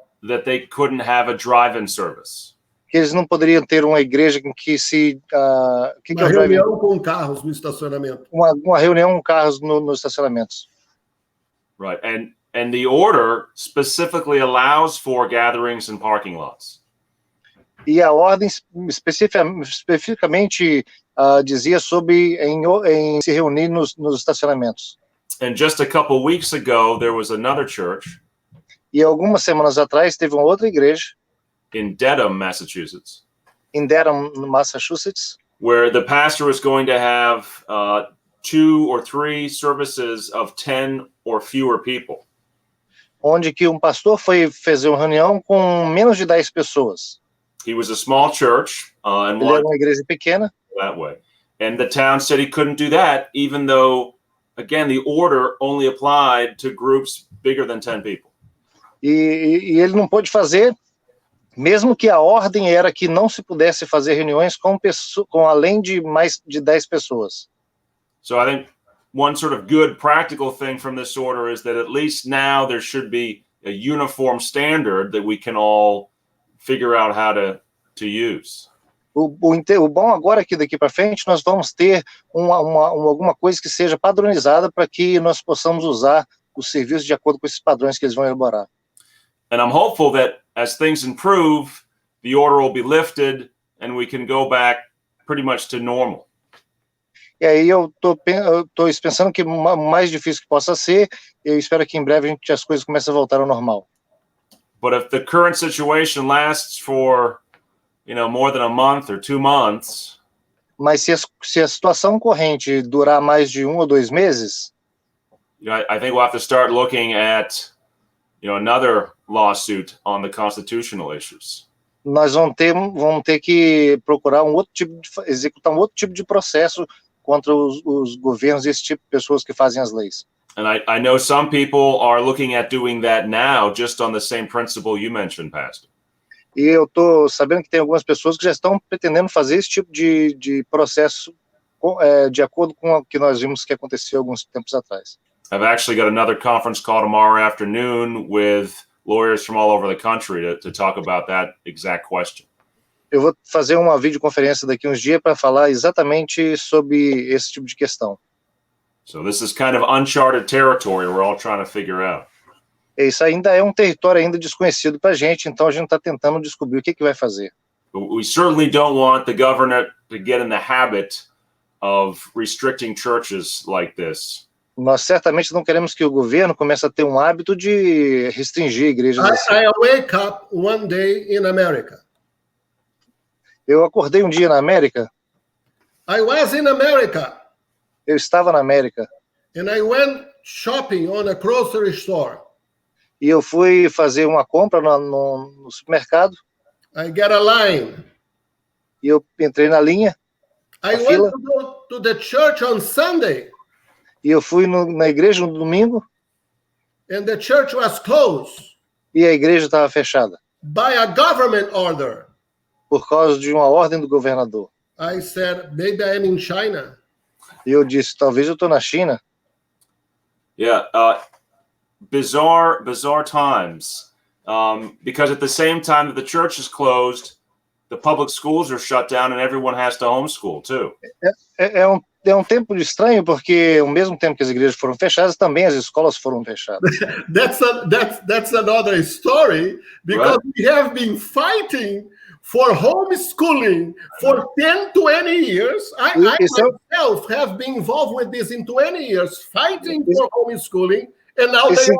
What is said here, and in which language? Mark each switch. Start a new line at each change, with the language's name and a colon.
English: that they couldn't have a drive-in service.
Portuguese: Que eles não poderiam ter uma igreja em que uma reunião com carros no estacionamento. Uma reunião com carros nos estacionamentos.
English: Right, and the order specifically allows for gatherings in parking lots.
Portuguese: E a ordem especificamente dizia sobre em se reunir nos estacionamentos.
English: And just a couple weeks ago, there was another church.
Portuguese: E algumas semanas atrás teve uma outra igreja
English: in Dedham, Massachusetts. In Dedham, Massachusetts. Where the pastor was going to have 2 or 3 services of 10 or fewer people.
Portuguese: onde que um pastor foi fazer uma reunião com menos de 10 pessoas.
English: He was a small church and
Portuguese: Ele era uma igreja pequena.
English: That way. And the town said he couldn't do that, even though, again, the order only applied to groups bigger than 10 people.
Portuguese: E ele não pôde fazer, mesmo que a ordem era que não se pudesse fazer reuniões com além de mais de 10 pessoas.
English: So I think one sort of good practical thing from this order is that at least now there should be a uniform standard that we can all figure out how to use.
Portuguese: O bom agora é que daqui para frente nós vamos ter alguma coisa que seja padronizada para que nós possamos usar os serviços de acordo com esses padrões que eles vão elaborar.
English: And I'm hopeful that as things improve, the order will be lifted and we can go back pretty much to normal.
Portuguese: E aí eu tô pensando que o mais difícil que possa ser, eu espero que em breve as coisas comecem a voltar ao normal.
English: But if the current situation lasts for, more than a month or 2 months,
Portuguese: mas se a situação corrente durar mais de 1 ou 2 meses,
English: I think we'll have to start looking at, another lawsuit on the constitutional issues.
Portuguese: Nós vamos ter que procurar executar um outro tipo de processo contra os governos e esse tipo de pessoas que fazem as leis.
English: And I know some people are looking at doing that now, just on the same principle you mentioned, Pastor.
Portuguese: E eu estou sabendo que tem algumas pessoas que já estão pretendendo fazer esse tipo de processo de acordo com o que nós vimos que aconteceu alguns tempos atrás.
English: I've actually got another conference call tomorrow afternoon with lawyers from all over the country to talk about that exact question.
Portuguese: Eu vou fazer uma videoconferência daqui uns dias para falar exatamente sobre esse tipo de questão.
English: So this is kind of uncharted territory we're all trying to figure out.
Portuguese: Isso ainda é um território ainda desconhecido para a gente, então a gente está tentando descobrir o que vai fazer.
English: But we certainly don't want the governor to get in the habit of restricting churches like this.
Portuguese: Nós certamente não queremos que o governo comece a ter um hábito de restringir igrejas assim.
English: I wake up one day in America.
Portuguese: Eu acordei um dia na América.
English: I was in America.
Portuguese: Eu estava na América.
English: And I went shopping on a grocery store.
Portuguese: E eu fui fazer uma compra no supermercado.
English: I get a line.
Portuguese: E eu entrei na linha.
English: I went to go to the church on Sunday.
Portuguese: E eu fui na igreja no domingo.
English: And the church was closed.
Portuguese: E a igreja estava fechada.
English: By a government order.
Portuguese: Por causa de uma ordem do governador.
English: I said, maybe I'm in China.
Portuguese: E eu disse, talvez eu estou na China.
English: Yeah, bizarre times. Because at the same time that the church is closed, the public schools are shut down and everyone has to homeschool too.
Portuguese: É um tempo estranho porque ao mesmo tempo que as igrejas foram fechadas, também as escolas foram fechadas.
English: That's another story because we have been fighting for homeschooling for 10, 20 years. I myself have been involved with this in 20 years, fighting for homeschooling, and now